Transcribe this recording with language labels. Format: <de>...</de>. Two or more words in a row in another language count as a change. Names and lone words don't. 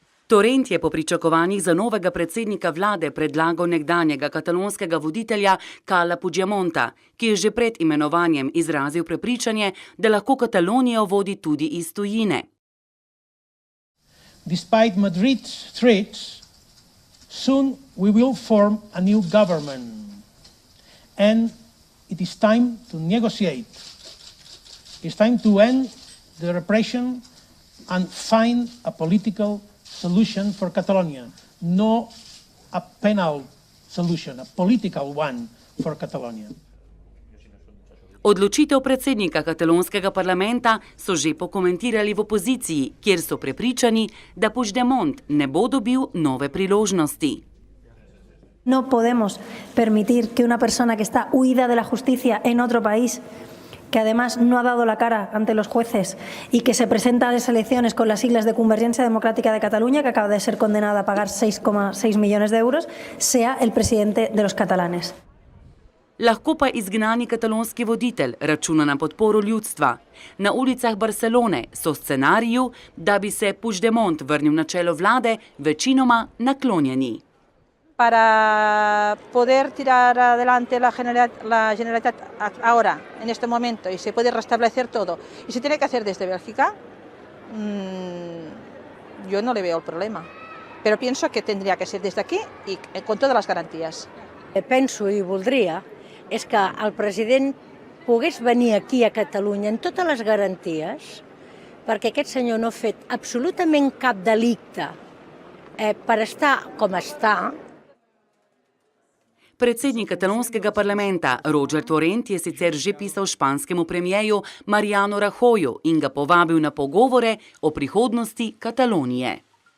<sl>Torrent je po pričakovanjih za novega predsednika vlade predlagal nekdanjega katalonskega voditelja Carla Puigdemonta, ki je že pred imenovanjem izrazil prepričanje, da lahko Katalonijo vodi tudi iz tujine.</sl> <en>Despite Madrid's threats, soon we will form a new government. And it is time to negotiate. It's time to end the repression and find a political solution for Catalonia. No a penal solution, a political one for Catalonia.</en> <sl>Odločitev predsednika katalonskega parlamenta so že pokomentirali v opoziciji, kjer so prepričani, da Puigdemont ne bo dobil nove priložnosti.</sl> <es>No podemos permitir que una persona que está huida de la justicia en otro país, que además no ha dado la cara ante los jueces y que se presenta a las elecciones con las siglas de Convergencia Democrática de Cataluña, que acaba de ser condenada a pagar 6,6 millones de euros, sea el presidente de los catalanes.</es> <sl>Lahko pa izgnani katalonski voditelj računa na podporo ljudstva. Na ulicah Barcelone so scenariju, da bi se Puigdemont vrnil na čelo vlade, večinoma naklonjeni.</sl> <es>Para poder tirar adelante la Generalitat ahora, en este momento, y se puede restablecer todo, y se tiene que hacer desde Bélgica, yo no le veo el problema. Pero pienso que tendría que ser desde aquí y con todas las garantías.</es> <ca>Penso i voldria és que el president pogués venir aquí a Catalunya amb totes les garanties, perquè aquest senyor no ha fet absolutament cap delicte per estar com està.</ca> <sl>Predsednik katalonskega parlamenta Roger Torrent je sicer že pisal španskemu premijeju Mariano Rajoyu in ga povabil na pogovore o prihodnosti Katalonije.</sl>